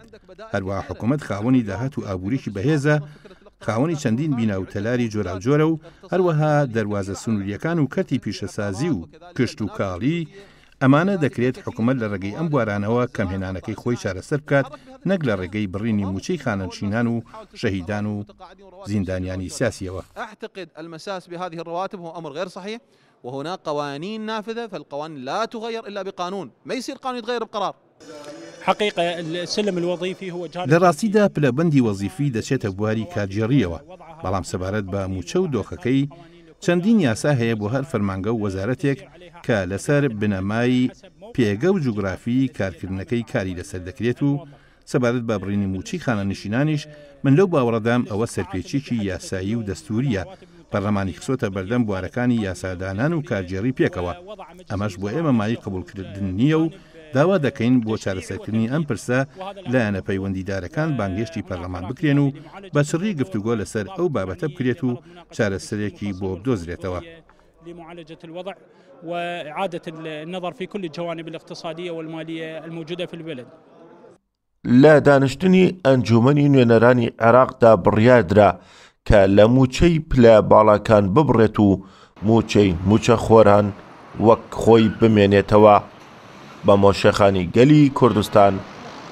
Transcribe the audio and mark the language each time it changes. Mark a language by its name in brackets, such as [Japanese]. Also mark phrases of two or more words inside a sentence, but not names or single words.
[Central Kurdish] هەروەها حکوومەت خاوەنی داهات و ئابووریکی بەهێزە، خاوەنی چەندین بینا و تەلاری جۆراوجۆرە و هەروەها دەواازە سنووریەکان و کەرتی پیشەسازی و کشت و کاڵی. ئەمانە دەکرێت حکوومەت لە ڕێگەی ئەم بوارانەوە کەمهێنانەکەی خۆی چارەسەر بکات، نەک لە ڕێگەی بڕینی موچەی خانەنشینان و شەهیدان و زیندانیانی سیاسیەوە. [Arabic] أعتقد المساس بهذه الرواتب هو أمر غير صحيح وهناك قوانين نافذة، فالقوانين لا تغير إلا بقانون، ما يصير قانون يتغير بقرار. حقيقة السلم الوظيفي هو جانب [Central Kurdish] لە ڕاستیدا پلەبەندی وەزیفی دەچێتە بواری کارگێڕیەوە، بەڵام سەبارەت بە موچە و دۆخەکەی چەندین یاسا هەیە بۆ هەر فەرمانگە و وەزارەتێک کە لەسەر بنەمای پێگە و جوگرافی کارکردنەکەی کاری لەسەر دەکرێت و سەبارەت بە بڕینی موچی خانەنشینانیش من لەو باوەڕەدام ئەوە سەرپێچێکی یاسایی و دەستوریە. پەرلەمانی خسۆتە بەردەم بوارەکانی یاسادانان و کارگێڕی پێکەوە. ئەمەش بۆ ئێمە مای قبولکردن نییە و داوا دەکەین بۆ چارەسەرکردنی ئەم پرسە لایەنە پەیوەندیدارەکان بانگێشتی پەرلەمان بکرێن و بە چڕی گفتوگۆ لەسەر ئەو بابەتە بکرێت و چارەسەرێکی بۆ بدۆزرێتەوە. [Arabic] لمعالجة الوضع وإعادة النظر في كل الجوانب الاقتصادية والمالية الموجودة في البلد. [Central Kurdish] لە دانیشتنی ئەنجومەنی نوێنەرانی عێراقدا بڕیاردرا کە لە موچەی پلە باڵاکان ببڕێت و موچەی موچەخۆران وەک خۆی بمێنێتەوە بە مۆشەخانی گەلی کوردستان